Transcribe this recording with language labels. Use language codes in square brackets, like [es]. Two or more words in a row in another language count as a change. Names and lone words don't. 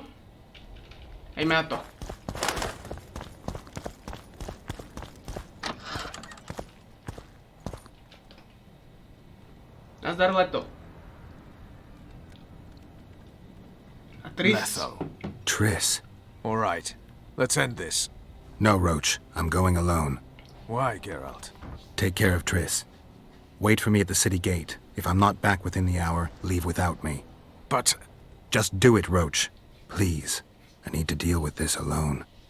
[cs] Hejme na to. Nazdar, Leto. A Tris. Letho. Triss. [en] All right. Let's end this. No, Roach. I'm going alone. Why, Geralt? Take care of Triss. Wait for me at the city gate. If I'm not back within the hour, leave without me. But... Just do it, Roach. Please. I need to deal with this alone.